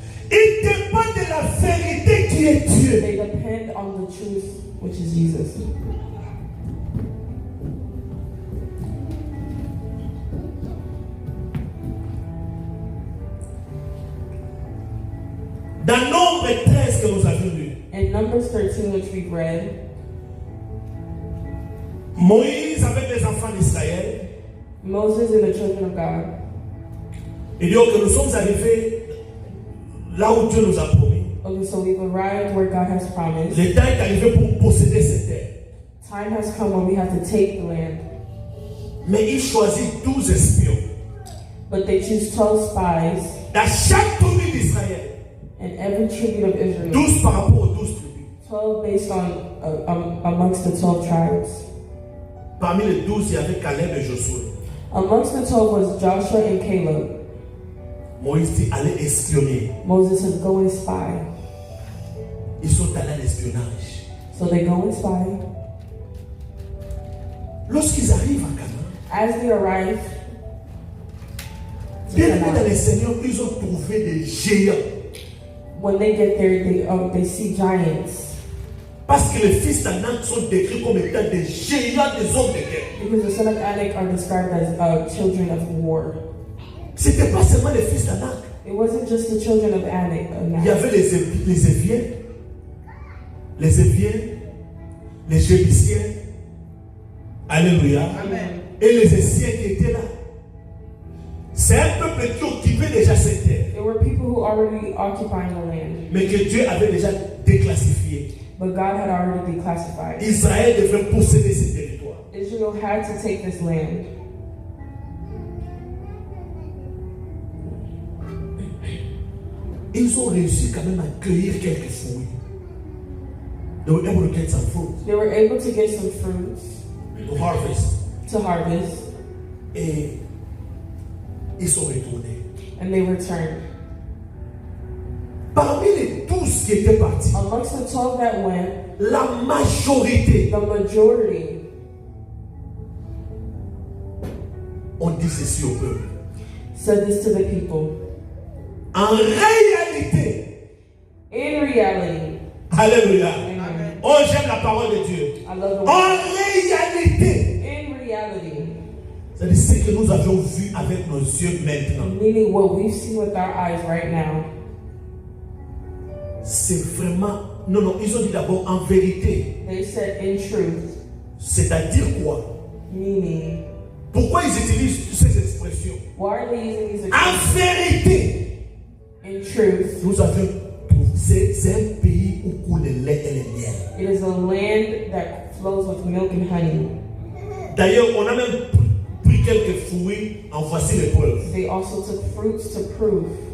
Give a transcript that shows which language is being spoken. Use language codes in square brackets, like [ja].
[fr] Il dépend de la vérité qui est Dieu. [en] They depend on the truth, which is Jesus. [fr] Dans Nombre 13 que nous avions lu, [en] In Numbers 13, which we read, [fr] Moïse avec les enfants d'Israël, [en] Moses and the children of God, [fr] il dit que nous sommes arrivés là où Dieu nous a promis. [en] okay, so we've arrived where God has promised. [fr] Le temps est arrivé pour posséder cette terre. [en] Time has come when we have to take the land. [fr] Mais il choisit 12 espions. [en] But they choose 12 spies [fr] Dans chaque tribu d'Israël, [en] in every tribute of Israel. [fr] 12 par rapport aux 12 tribus. [en] 12 based on amongst the 12 tribes. [fr] Parmi les 12, il y avait Caleb et Josué. [en] Amongst the 12 was Joshua and Caleb. [fr] Moïse dit allez espionner. [en] Moses says, go and spy. [fr] Ils sont allés à l'espionnage. [en] So they go and spy. [fr] Lorsqu'ils arrivent à Canaan, [en] As they arrive to [fr] bien aimés dans [en] Canaan, [fr] les Seigneurs, ils ont trouvé des géants. [en] when they get there, they see giants. [fr] Parce que les fils d'Anak sont décrits comme étant des géants, des hommes de guerre. [en] Because the sons of Anak are described as children of war. [fr] Ce n'était pas seulement les fils d'Anak. [en] It wasn't just the children of Anak. [fr] Il y avait les Éviens, les Jébusiens. Alléluia. Amen. Et les Essiens qui étaient là. C'est un peuple qui occupait déjà cette terre, [en] There were people who already occupying the land, [fr] mais que Dieu avait déjà déclassifié. [en] but God had already declassified. [fr] Israël devait posséder ces territoires. [en] Israel had to take this land. [fr] Ils ont réussi quand même à cueillir quelques fruits. [en] They were able to get some fruit, They were able to get some fruits to harvest. to harvest, [fr] Et ils sont retournés. [en] and they returned. [fr] Parmi les 12 qui étaient partis, [en] Amongst the 12 that went, [fr] la majorité [en] the majority [fr] ont dit ceci au peuple. [en] said this to the people. [fr] En réalité, [en] In reality, alléluia. amen. [fr] Oh, j'aime la parole de Dieu. [en] I love the [fr] En [en] word. [fr] réalité, [en] In reality, [fr] c'est ce que nous avions vu avec nos yeux maintenant. [en] meaning what we've seen with our eyes right now. [fr] C'est vraiment... Non, ils ont dit d'abord en vérité. [en] They said in truth, [fr] C'est-à-dire quoi? [en] meaning, [fr] Pourquoi ils utilisent ces expressions? [en] why are they using these [fr] En [en] expressions? [fr] vérité, [en] In truth, [fr] nous avions... C'est un pays où coule le lait et le miel. [en] it is a land that flows with milk and honey. [fr] D'ailleurs, on a même pris quelques fruits, en voici les preuves. [en] They also took fruits to prove.